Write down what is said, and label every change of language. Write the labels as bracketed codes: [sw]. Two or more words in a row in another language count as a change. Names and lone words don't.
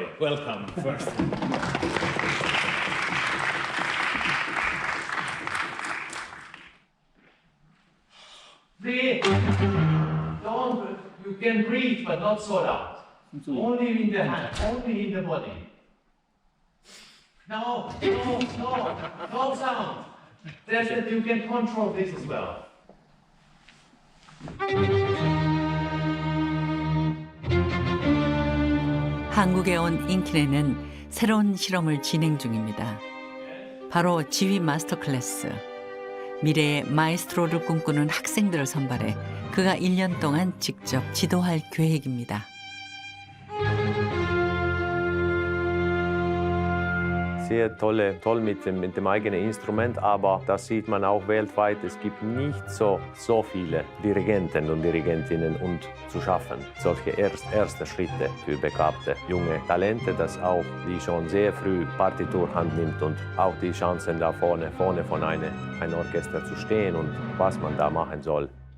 [en] Welcome first. Breathe. Don't, you can breathe, but not so loud. Only in the hand, only in the body. No sound. That you can control this as well. [ko] 한국에 온 인키네는 새로운 실험을 진행 중입니다. 바로 지휘 마스터 클래스. 미래의 마에스트로를 꿈꾸는 학생들을 선발해 그가 1년 동안 직접 지도할 계획입니다. [de] Sehr toll mit dem eigenen Instrument, aber das sieht man auch weltweit. Es gibt nicht so viele Dirigenten und Dirigentinnen und zu schaffen. Solche erste Schritte für begabte junge Talente, dass auch die schon sehr früh Partitur handnimmt und auch die Chancen da vorne von einem Orchester zu stehen und was man da machen soll.